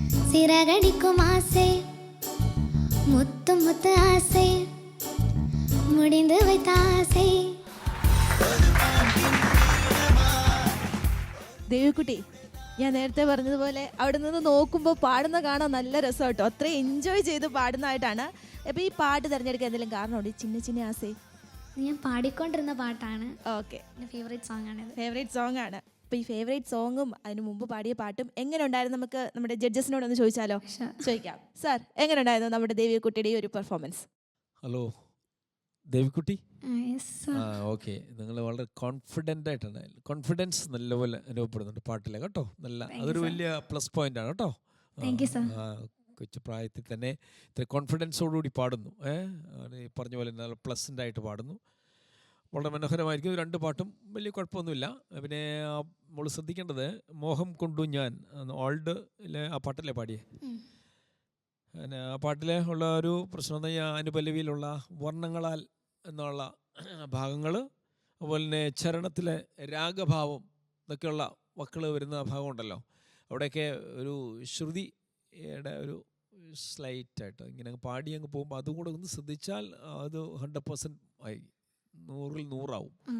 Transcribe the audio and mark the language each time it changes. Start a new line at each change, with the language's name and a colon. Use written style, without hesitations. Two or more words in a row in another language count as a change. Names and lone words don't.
Tamil: சிறகடிக்கும் ஆசை முத்து முத்து ஆசை முடிந்து வைத்த ஆசை.
Malayalam: ദേവിക്കുട്ടി, ഞാൻ നേരത്തെ പറഞ്ഞതുപോലെ അവിടെ നിന്ന് നോക്കുമ്പോൾ പാടുന്ന കാണാൻ നല്ല രസം കേട്ടോ. അത്രയും എൻജോയ് ചെയ്ത് പാടുന്നതായിട്ടാണ്. അപ്പോൾ ഈ പാട്ട് തിരഞ്ഞെടുക്കാൻ എന്തെങ്കിലും കാരണമുണ്ട്? ചിന്ന ചിന്ന ആസേ ഞാൻ പാടിക്കൊണ്ടിരുന്ന പാട്ടാണ്. ഓക്കെ, എൻ്റെ
English: favourite song
Malayalam: ആണിത്.
English: favourite song
Malayalam: ആണ്. അപ്പോൾ ഈ
English: favourite song
Malayalam: അതിന് മുമ്പ് പാടിയ പാട്ടും എങ്ങനെ ഉണ്ടായിരുന്നു? നമുക്ക് നമ്മുടെ ജഡ്ജസിനോടൊന്ന് ചോദിച്ചാലോ? ചോദിക്കാം. സാർ, എങ്ങനെ ഉണ്ടായിരുന്നു നമ്മുടെ ദേവിക്കുട്ടിയുടെ ഈ ഒരു പെർഫോമൻസ്? ഹലോ ദേവിക്കുട്ടി.
English: Yes, sir.
Malayalam: ഓക്കെ, നിങ്ങൾ വളരെ കോൺഫിഡൻ്റ് ആയിട്ടാണ്. കോൺഫിഡൻസ് നല്ലപോലെ അനുഭവപ്പെടുന്നുണ്ട് പാട്ടിലെ കേട്ടോ. നല്ല അതൊരു വലിയ
English: plus point
Malayalam: ആണ് കേട്ടോ.
English: Thank you, sir.
Malayalam: കൊച്ചു പ്രായത്തിൽ തന്നെ ഇത്ര കോൺഫിഡൻസോടുകൂടി പാടുന്നു. പറഞ്ഞ പോലെ നല്ല പ്ലസൻ്റ് ആയിട്ട് പാടുന്നു. വളരെ മനോഹരമായിരിക്കും. 2 പാട്ടും വലിയ കുഴപ്പമൊന്നുമില്ല. പിന്നെ നമ്മൾ ശ്രദ്ധിക്കേണ്ടത് മോഹം കൊണ്ടു ഞാൻ ഓൾഡിലെ ആ പാട്ടല്ലേ പാടിയേ. പിന്നെ ആ പാട്ടിലെ ഉള്ള ഒരു പ്രശ്നം എന്ന് പറഞ്ഞാൽ അനുപല്ലവിയിലുള്ള വർണ്ണങ്ങളാൽ എന്നുള്ള ഭാഗങ്ങൾ, അതുപോലെ തന്നെ ചരണത്തിലെ രാഗഭാവം എന്നൊക്കെയുള്ള വക്കൾ വരുന്ന ഭാഗമുണ്ടല്ലോ, അവിടെയൊക്കെ ഒരു ശ്രുതിയുടെ ഒരു സ്ലൈറ്റായിട്ട് ഇങ്ങനെ പാടി അങ്ങ് പോകുമ്പോൾ അതും കൂടെ ഒന്ന് ശ്രദ്ധിച്ചാൽ അത് 100% ആയി 100-ൽ 100 ആവും.